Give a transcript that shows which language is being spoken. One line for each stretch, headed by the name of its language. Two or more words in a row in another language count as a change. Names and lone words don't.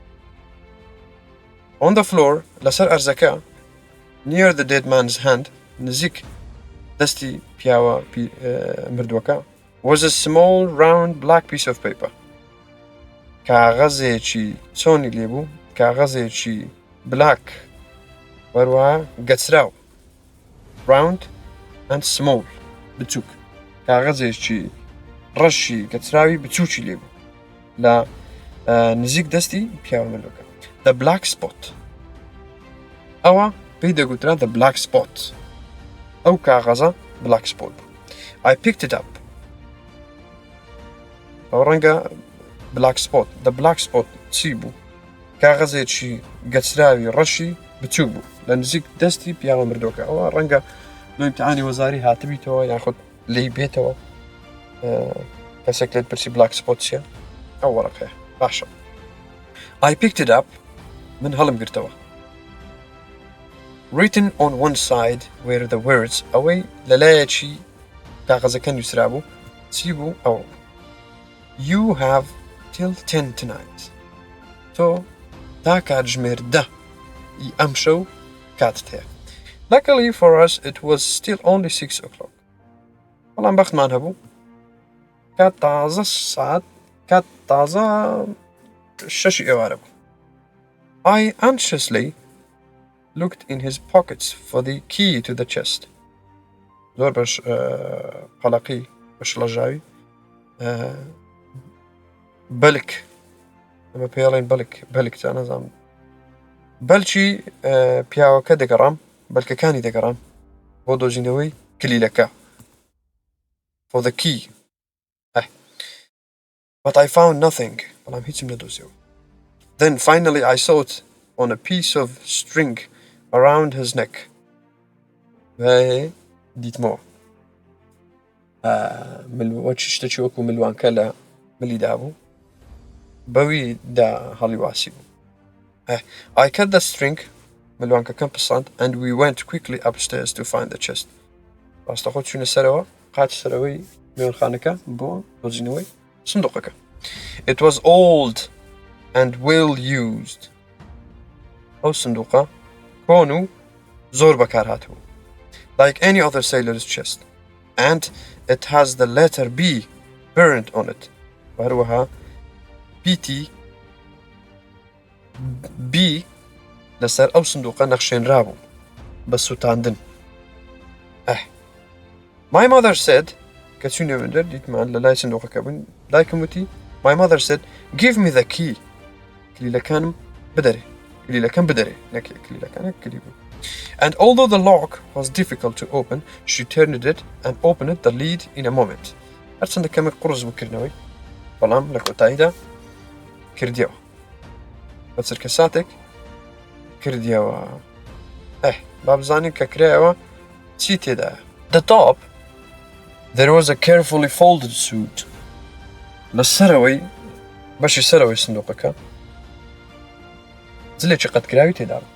English: On the floor
Central Kurdish: لەسەر ئەرزەکە
English: near the dead man's hand
Central Kurdish: نزیک دەستی پیاوە مردووەکە
English: was a small round black piece of paper
Central Kurdish: کاغەزێکی چۆنی لێبوو کاغەزێکی black وەروەها گەچراو
English: round and small
Central Kurdish: بچووک کاغەزێکی ڕەشی گەچراوی بچووکی لێبوو لە نزیک دەستی پیاوە مردووەکە.
English: The black spot
Central Kurdish: ئەوە پێی دەگوترا
English: the black spot
Central Kurdish: ئەو کاغەزە
English: black spot. I picked it up
Central Kurdish: ئەو ڕەنگە
English: black spot the black spot
Central Kurdish: چی بوو کاغەزێکی گەچراوی ڕەشی بچوو بوو لە نزیک دەستی پیاوە مردووەکە ئەوە ڕەنگە لە ئیمتحانی وەزاری هاتبیتەوە یاخود لی بێتەوە کەسێک لێت پرسی
English: black spot
Central Kurdish: چیە ئەو وەرەقەیە باشە.
English: I picked it up
Central Kurdish: من هەڵم گرتەوە.
English: Written on one side were the words
Central Kurdish: ئەوەی لەلایەکی کاغەزەکە نووسرا بوو چی بوو ئەو
English: You have till 10 tonight
Central Kurdish: تۆ تا کاتژمێر 10 ئەم شەو کاتت هەیە.
English: Luckily for us it was still only 6 o'clock
Central Kurdish: بەڵام بەختمان هەبوو کات تازە ساعت کات تازە شەشی ئێوارە بوو.
English: I anxiously looked in his pockets for the key to the chest
Central Kurdish: زۆر بەش قەلەقی بەشڵەژاوی بەلک ئەمە پێڵێن بەلک تا نەزانم بەلکی پیاوەکە دەگەڕام بەلکەکانی دەگەڕام بۆ دۆزینەوەی کلیلەکە
English: for the key but I found nothing
Central Kurdish: بەڵام هیچم نەدۆزیەوە.
English: Then finally I saw it on a piece of string around his neck.
Central Kurdish: دیتمەوە ملوە شتێکی وەکو ملوانکە لە ملیدا بوو بەوی دا هەڵی واسی بوو.
English: I cut the string
Central Kurdish: ملوانکەکەم پساند
English: and we went quickly upstairs to find the chest.
Central Kurdish: ڕاستەخۆ چوونە سەرەوە قاچ سەرەوەی میوانخانەکە بۆ دۆزینەوەی سندوقەکە.
English: It was old and well used
Central Kurdish: ئەو سندوقە کۆن و زۆر بەکار هاتبوو
English: like any other sailor's chest and it has the letter B burned on it
Central Kurdish: وهروها PT B لەسەر ئەو سندوقە نەخشێنرا بوو بە سوتاندن.
English: My mother said
Central Kurdish: کە چوونێ من دەر دیتمان لە لای سندوقەکە بوون دایکم وتی
English: My mother said give me the key
Central Kurdish: کلیلەکانم بدەرێ کلیلەکەم بدەرێ نەکێ کلیلەکانە کلی بوو.
English: And although the lock was difficult to open she turned it and opened the lid in a moment.
Central Kurdish: هەرچەندە کەمێک قڕز بکردنەوەی بەڵام لە کۆتاییدا کردیەوە بە چرکە ساتێک کردیەوە. با بزانین کە کرایەوە چی تێدایە.
English: The top there was a carefully folded suit
Central Kurdish: لە سەرەوەی بەشی سەرەوەی سندوقەکە جلێکی قەتکراوی تێدا بوو.